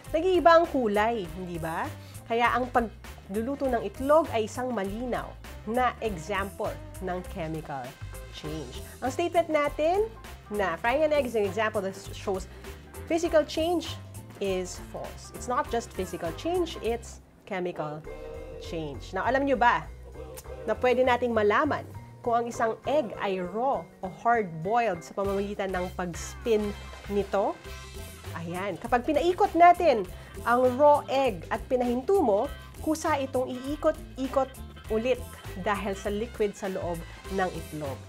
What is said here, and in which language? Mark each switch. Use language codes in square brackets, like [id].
[tl] Nag-iiba ang kulay, hindi ba? Kaya ang pagluluto ng itlog ay isang malinaw na example ng chemical change. Ang statement natin na [en] frying an egg is an example that shows physical change [tl] is false. [en] It's not just physical change, it's chemical change. [tl] Now, alam nyo ba na pwede nating malaman kung ang isang egg ay raw o hard-boiled sa pamamagitan ng pag-spin nito? Ayan, kapag pinaikot natin ang raw egg at pinahinto mo, kusa itong iikot-ikot ulit dahil sa liquid sa loob ng itlog.